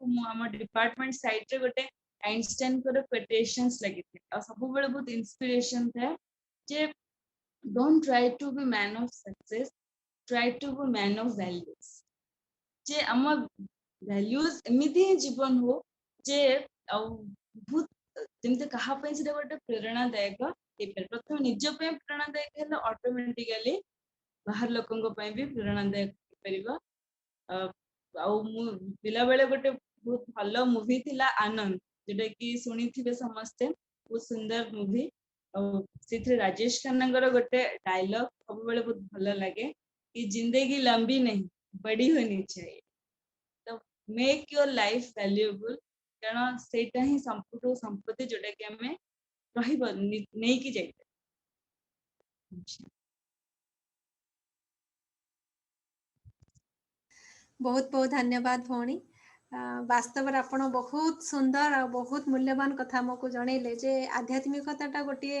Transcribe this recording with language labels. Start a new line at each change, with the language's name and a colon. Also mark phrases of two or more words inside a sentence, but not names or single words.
Odia: ମୁଁ ଆମ ଡିପାର୍ଟମେଣ୍ଟ ସାଇଟରେ ଗୋଟେ ଆଇନଷ୍ଟାଇନଙ୍କର କୋଟେସନ୍ସ ଲାଗିଥାଏ ଆଉ ସବୁବେଳେ ବହୁତ ଇନ୍ସପିରେସନ ଥାଏ ଯେ
English: Don't try to be man of success try to be man of values
Odia: ଯେ ଆମ ଭ୍ୟାଲ୍ୟୁଜ ଏମିତି ହିଁ ଜୀବନ ହଉ ଯେ ଆଉ ବହୁତ ଯେମିତି କାହା ପାଇଁ ସେଟା ଗୋଟେ ପ୍ରେରଣାଦାୟକ ହେଇପାରେ ପ୍ରଥମେ ନିଜ ପାଇଁ ପ୍ରେରଣାଦାୟକ ହେଲେ ଅଟୋମେଟିକାଲି ବାହାର ଲୋକଙ୍କ ପାଇଁ ବି ପ୍ରେରଣାଦାୟକ ହେଇପାରିବ ଆଉ ମୁଁ ପିଲାବେଳେ ଗୋଟେ ବହୁତ ଭଲ ମୁଭି ଥିଲା ଆନନ୍ଦ ଯୋଉଟା କି ଶୁଣିଥିବେ ସମସ୍ତେ ବହୁତ ସୁନ୍ଦର ମୁଭି ଆଉ ସେଥିରେ ରାଜେଶ ଖାନ୍ନାଙ୍କର ଗୋଟେ ଡାଇଲଗ ସବୁବେଳେ ବହୁତ ଭଲ ଲାଗେ କି
Hindi: ज़िंदगी लंबी नहीं बड़ी होनी चाहिए
Odia: ତ
English: make your life valuable
Odia: କାରଣ ସେଇଟା ହିଁ ସବୁଠୁ ସମ୍ପତ୍ତି ଯୋଉଟା କି ଆମେ ରହିବ ନେଇକି ଯାଇପାରିବା ବହୁତ ବହୁତ ଧନ୍ୟବାଦ ଭଉଣୀ ବାସ୍ତବରେ ଆପଣ ବହୁତ ସୁନ୍ଦର ଆଉ ବହୁତ ମୂଲ୍ୟବାନ କଥା ଆମକୁ ଜଣେଇଲେ ଯେ ଆଧ୍ୟାତ୍ମିକତାଟା ଗୋଟିଏ